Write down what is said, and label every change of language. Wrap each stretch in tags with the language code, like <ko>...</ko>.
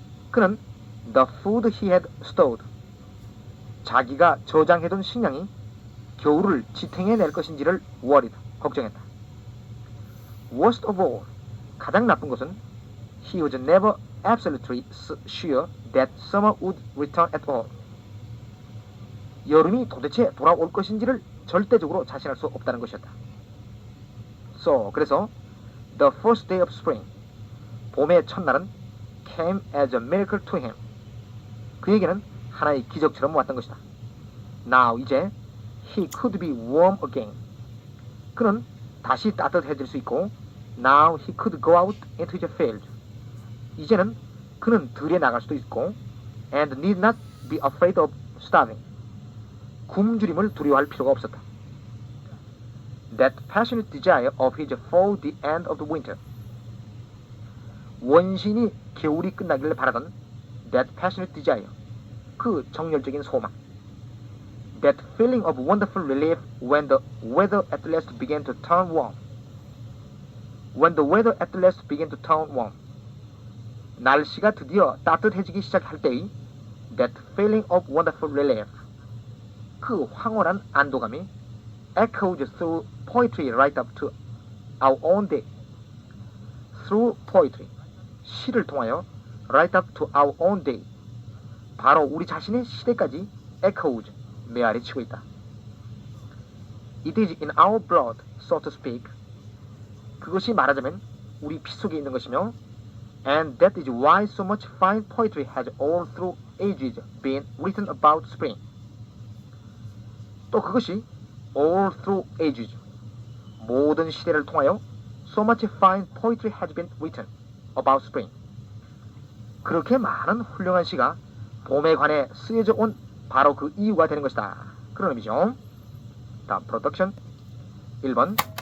<ko>그는</ko> <en>the food he had stored,</en> <ko>자기가 저장해둔 식량이 겨울을 지탱해낼 것인지를</ko> <en>worried,</en> <ko>걱정했다.</ko> <en>Worst of all,</en> <ko>가장 나쁜 것은</ko> <en>he was never absolutely sure that summer would return at all.</en> <ko>여름이 도대체 돌아올 것인지를 절대적으로 자신할 수 없다는 것이었다.</ko> <en>So,</en> <ko>그래서</ko> <en>the first day of spring,</en> <ko>봄의 첫날은</ko> <en>came as a miracle to him.</en> <ko>그에게는 하나의 기적처럼 왔던 것이다.</ko> <en>Now,</en> <ko>이제</ko> <en>he could be warm again.</en> <ko>그는 다시 따뜻해질 수 있고</ko> <en>Now he could go out into his field.</en> <ko>이제는 그는 들에 나갈 수도 있고</ko> <en>and need not be afraid of starving.</en> <ko>굶주림을 두려워할 필요가 없었다.</ko> <en>That passionate desire of his for the end of the winter.</en> <ko>원신이 겨울이 끝나기를 바라던</ko> <en>that passionate desire,</en> <ko>그 정열적인 소망.</ko> <en>That feeling of wonderful relief when the weather at last began to turn warm. When the weather at last began to turn warm.</en> <ko>날씨가 드디어 따뜻해지기 시작할 때의</ko> <en>that feeling of wonderful relief.</en> <ko>그 황홀한 안도감이</ko> <en>echoes through poetry right up to our own day. Through poetry.</en> <ko>시를 통하여</ko> <en>right up to our own day.</en> <ko>바로 우리 자신의 시대까지</ko> <en>echoes.</en> <ko>메아리치고 있다.</ko> <en>It is in our blood, so to speak.</en> <ko>그것이 말하자면 우리 피 속에 있는 것이며</ko> <en>and that is why so much fine poetry has all through ages been written about spring.</en> <ko>또 그것이</ko> <en>all through ages,</en> <ko>모든 시대를 통하여</ko> <en>so much fine poetry has been written about spring.</en> <ko>그렇게 많은 훌륭한 시가 봄에 관해 쓰여져 온 바로 그 이유가 되는 것이다. 그런 의미죠. 다음 프로덕션 1번.</ko>